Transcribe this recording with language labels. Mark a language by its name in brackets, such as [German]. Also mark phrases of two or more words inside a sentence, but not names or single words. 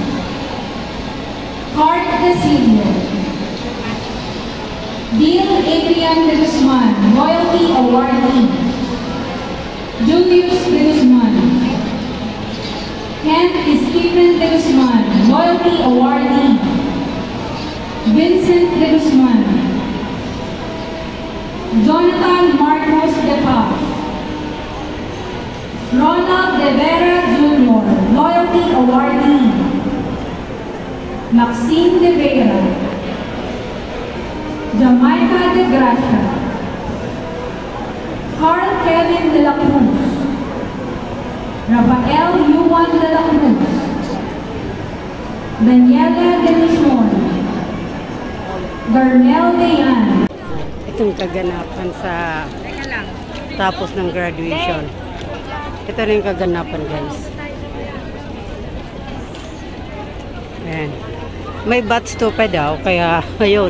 [Filipino] Cart Desilio, Bill Adrian de Guzman, [English] Loyalty Awardee, [Filipino] Julius de Guzman, Kent Stephen de Guzman, [English] Loyalty Awardee, [Filipino] Vincent de Guzman, Jonathan Marcos de Paz, Ronald de Vera Jr., [English] Loyalty Awardee, [Filipino] Maxine de Vera, Jamaica de Gracia, Carl Kevin de la Cruz, Rafael Yuan de la Cruz, Daniela de Luzon, Darnell Dayan. Itong kaganapan sa tapos ng graduation. Ito na yung kaganapan, guys. Ayan. May bats to pa daw, kaya ayun.